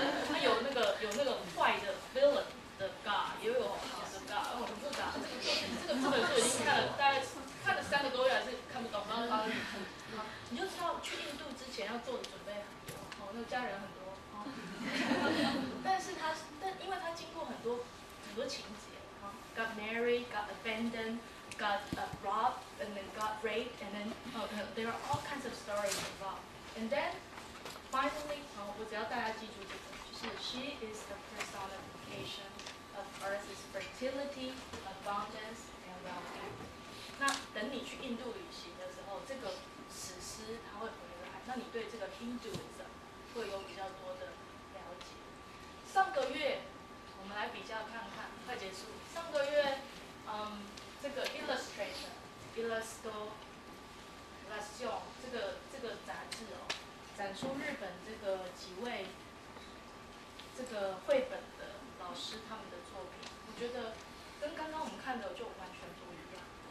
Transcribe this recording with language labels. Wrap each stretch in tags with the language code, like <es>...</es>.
<zh>他有那个坏的 villain 的 god， 也有好的 god， 很复杂。这本书已经看了大概看了3个多月，还是看不懂。然后你就知道去印度之前要做的准备很多，那家人很多。但因为他经过很多情节，</zh> <en>got married, got abandoned, got robbed, and then got raped, and then there are all kinds of stories involved. And then finally,</en> <zh>我只要大家记住这个，就是</zh> <en>she is the personification of Earth's fertility, abundance, and well-being.</en> <zh>那等你去印度旅行的时候，这个史诗它会回来，那你对这个 Hinduism 会有比较多的了解。上个月我们来比较看看，快结束。上个月，这个 Illustration 这个杂志展出日本这个几位这个绘本的老师他们的作品，我觉得跟刚刚我们看的就完全不一样。</zh>